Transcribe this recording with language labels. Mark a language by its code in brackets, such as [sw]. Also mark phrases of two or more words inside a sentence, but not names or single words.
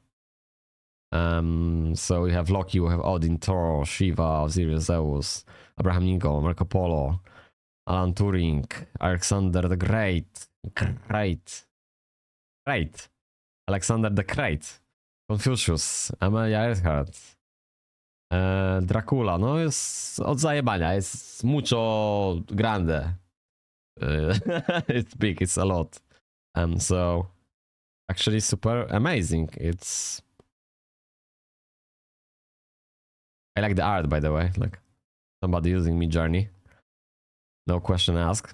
[en] So we have Loki, we have Odin, Thor, Shiva, Osiris, Zeus, Abraham Lincoln, Marco Polo, Alan Turing, Alexander the Great, Alexander the Great, Confucius, Amelia Earhart, [pl] Dracula, no jest od zajebania, jest [es] mucho grande. [en] It's big, it's a lot. So actually super amazing. I like the art, by the way, like somebody using Midjourney. No question asked.